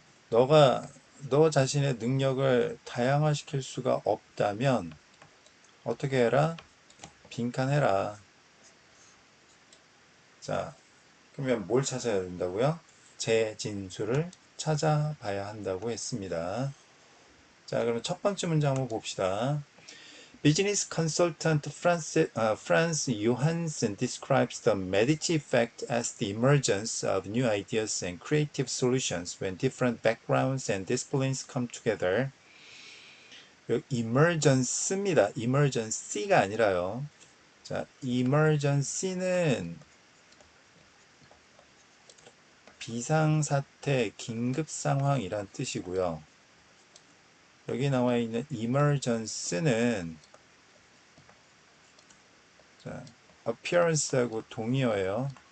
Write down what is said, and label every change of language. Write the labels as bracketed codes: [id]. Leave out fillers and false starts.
[ko] 너가 너 자신의 능력을 다양화시킬 수가 없다면 어떻게 해라? 빈칸해라. 자, 그러면 뭘 찾아야 된다고요? 제 진술을 찾아봐야 한다고 했습니다. 자, 그럼 첫 번째 문제 한번 봅시다. [en] Business consultant Franz Johansson describes the Medici effect as the emergence of new ideas and creative solutions when different backgrounds and disciplines come together. [ko] emergence입니다. emergency가 아니라요. 자, emergency는 비상사태, 긴급상황이란 뜻이고요. 여기 나와 있는 emergence는 자, appearance하고 동의어예요.